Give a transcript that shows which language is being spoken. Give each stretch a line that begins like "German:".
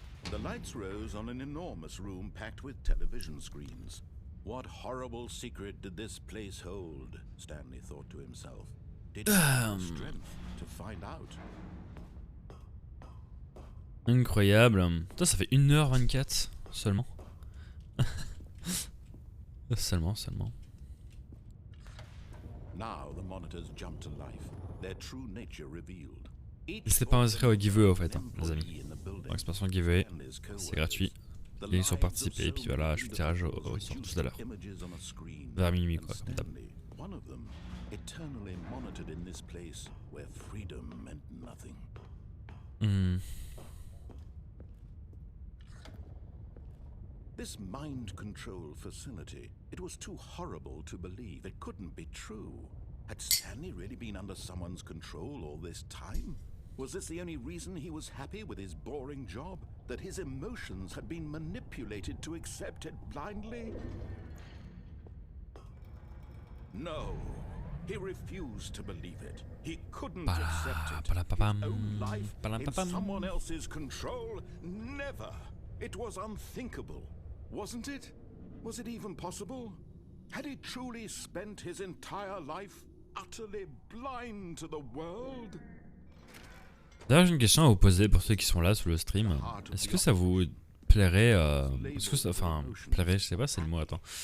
English: The lights rose on an enormous room packed with television screens. What horrible secret did this place hold? Stanley thought to himself. Did he have the strength to find out?
French: Incroyable. Putain, ça fait 1h24 seulement. Seulement.
English: Now the monitors jumped to life, their true nature revealed.
French: N'hésitez pas à inscrire au giveaway au fait, hein, les amis. Donc c'est pas son giveaway, c'est gratuit. Et ils sont participés, et puis voilà, je fais le tirage au sort tout à l'heure. Vers minuit quoi, comme d'hab.
English: One of them, eternally monitored in this place where freedom meant nothing. This mind control facility, it was too horrible to believe. It couldn't be true. Had Stanley really been under someone's control all this time? Was this the only reason he was happy with his boring job? That his emotions had been manipulated to accept it blindly? No. He refused to believe it. He couldn't accept it. His own life in someone else's control? Never. It was unthinkable. Wasn't it? Was it even possible? Had he truly spent his entire life utterly blind to the world?
French: D'ailleurs, j'ai une question à vous poser pour ceux qui sont là sur le stream. Est-ce que ça vous plairait, est-ce que ça, enfin, plairait, je sais pas, c'est le mot, attends.